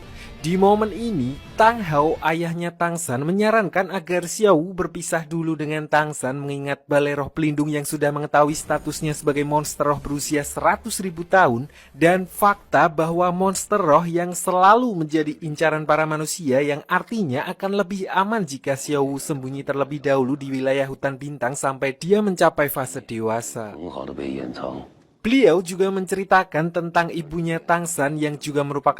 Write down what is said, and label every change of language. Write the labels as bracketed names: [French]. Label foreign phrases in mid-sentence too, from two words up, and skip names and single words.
[Indonesian] Di momen ini, Tang Hao, ayahnya Tang San, menyarankan agar Xiao Wu berpisah dulu dengan Tang San mengingat Balai Roh Pelindung yang sudah mengetahui statusnya sebagai monster roh berusia 100.000 tahun dan fakta bahwa monster roh yang selalu menjadi incaran para manusia yang artinya akan lebih aman jika Xiao Wu sembunyi terlebih dahulu di wilayah hutan bintang sampai dia mencapai fase dewasa. [Chinese] 很好的被掩藏。 [Indonesian] Beliau juga menceritakan tentang ibunya Tang San yang juga merupakan